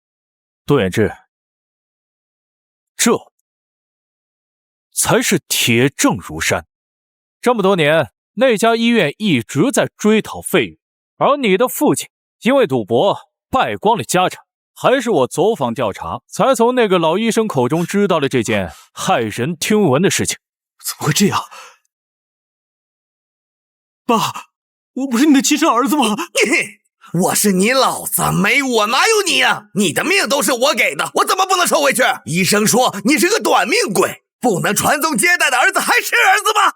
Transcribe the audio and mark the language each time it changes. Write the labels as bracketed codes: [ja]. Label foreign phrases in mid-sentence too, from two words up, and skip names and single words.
[zh] 杜遠志，這才是鐵證如山。這麼多年，那家醫院一直在追討費用，而你的父親因為賭博敗光了家產，還是我走訪調查，才從那個老醫生口中知道了這件駭人聽聞的事情。怎麼會這樣？爸，我不是你的親生兒子嗎？我是你老子，沒我哪有你啊？你的命都是我給的，我怎麼不能收回去？醫生說你是個短命鬼，不能傳宗接代的兒子還是兒子嗎？